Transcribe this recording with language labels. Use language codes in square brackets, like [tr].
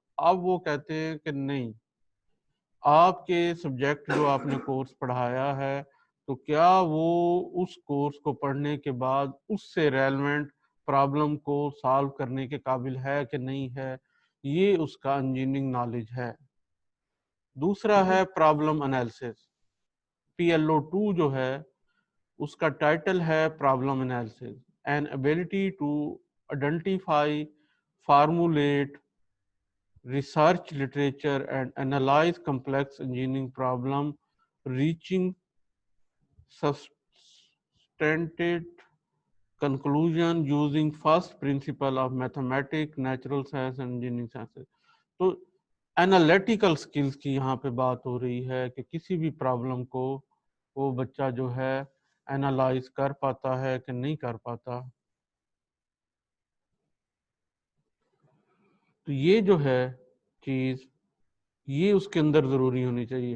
[ur] تو اب وہ کہتے ہیں کہ نہیں، آپ کے سبجیکٹ جو آپ نے کورس پڑھایا ہے تو کیا وہ اس کورس کو پڑھنے کے بعد اس سے ریلیونٹ پرابلم کو سالو کرنے کے قابل ہے کہ نہیں ہے، یہ اس کا انجینئرنگ نالج ہے. دوسرا ہے پرابلم انالیسس. PLO2 جو ہے اس کا ٹائٹل ہے problem analysis. [en] An ability to identify, formulate, research literature and analyze complex engineering problem, reaching substantive conclusion using first principle of mathematics, natural science and engineering sciences. [ur] تو analytical skills کی یہاں پہ بات ہو رہی ہے کہ کسی بھی پرابلم کو وہ بچہ جو ہے انالائز کر پاتا ہے کہ نہیں کر پاتا. تو یہ جو ہے چیز یہ اس کے اندر ضروری ہونی چاہیے.